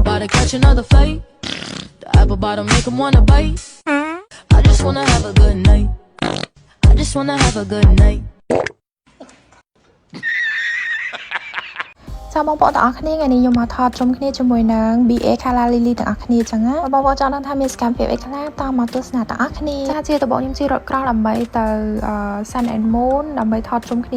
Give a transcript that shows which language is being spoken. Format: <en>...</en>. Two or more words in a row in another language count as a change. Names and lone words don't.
<en>to catch another fight. The apple bottom make him wanna bite. I just wanna have a good night. I just wanna have a good night.</en> <km>ចាំបងប្អូនទាំងអស់គ្នាថ្ងៃនេះខ្ញុំមកថតជុំគ្នាជាមួយនឹង BA Kala Lily ទាំងអស់គ្នាចឹងណាបងប្អូនចង់ដឹងថាមានសកម្មភាពអីខ្លះតមកទស្សនាទាំងអស់គ្នាចាជាតបខ្ញុំជិះរថក្រោះដើម្បីទៅ Sun and Moon ដើម្បីថតជុំគ្នា</km>